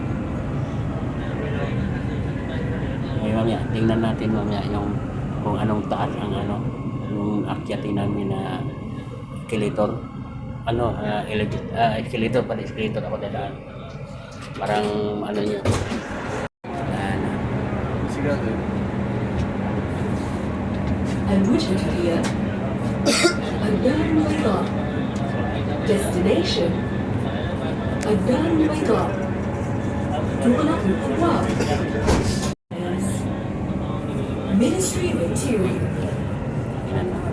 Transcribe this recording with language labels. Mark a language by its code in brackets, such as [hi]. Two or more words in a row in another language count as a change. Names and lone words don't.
[tl] Ngayon mamaya, tingnan natin mamaya yung kung anong taas ang ano, yung akyatin namin na escalator. Ano, escalator pala, escalator ako dadaan. Parang ano nyo. Yan. [ar] الوجهة هي الدار البيضاء. [en] Destination الدار البيضاء. [ar] تغلق الأبواب. [en] Ministry of Interior. [tl] Yan.